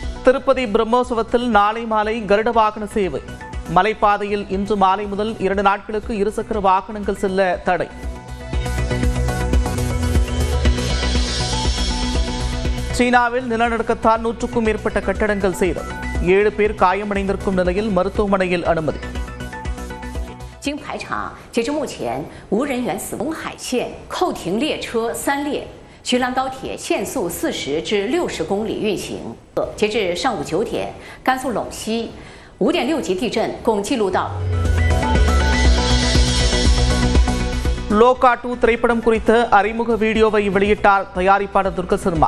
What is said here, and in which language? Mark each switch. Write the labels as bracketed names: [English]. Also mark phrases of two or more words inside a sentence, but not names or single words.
[Tamil] திருப்பதி பிரம்மோற்சவத்தில் நாளை மாலை கருட வாகன சேவை. மலைப்பாதையில் இன்று மாலை முதல் 2 நாட்களுக்கு இருசக்கர வாகனங்கள் செல்ல தடை. சீனாவில் நிலநடுக்கத்தால் 100க்கும் மேற்பட்ட கட்டடங்கள் சேதம். 7 பேர் காயமடைந்திருக்கும் நிலையில் மருத்துவமனையில் அனுமதி. [Chinese] 经排查，截至目前无人员死亡。海线扣停列车3列，徐兰高铁限速40至60公里运行。截至上午9点，甘肃陇西5.6级地震共记录到。 [Tamil] லோகா 2 திரைப்படம் குறித்த அறிமுக வீடியோவை வெளியிட்டார் தயாரிப்பாளர் துர்கா சர்மா.